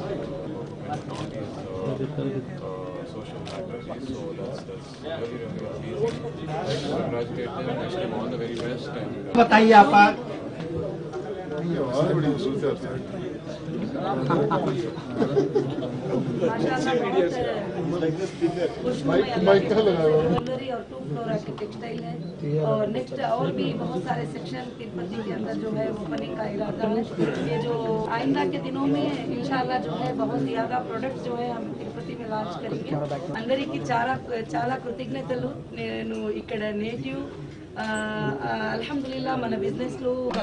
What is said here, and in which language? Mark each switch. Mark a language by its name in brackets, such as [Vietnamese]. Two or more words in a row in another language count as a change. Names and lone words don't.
[English] social activities, so that's very pleasing. Congratulate them, wish them all the very best. And [Hindi] बताइए आप ज्वेलरी और 2 [English] floor textile [Hindi] है और नेक्स्ट और भी बहुत सारे सेक्शन तिरुपति के अंदर जो है ओपनिंग का इरादा है। ये जो आइंदा के दिनों में इंशाल्लाह जो है बहुत ज्यादा प्रोडक्ट जो है हम तिरुपति में लॉन्च करेंगे। [Telugu] अंदरिकी చాలా కృతజ్ఞతలు। నేను ఇక్కడ నేటివ్ అల్హమ్దులిల్లాహ్ మన బిజినెస్ లో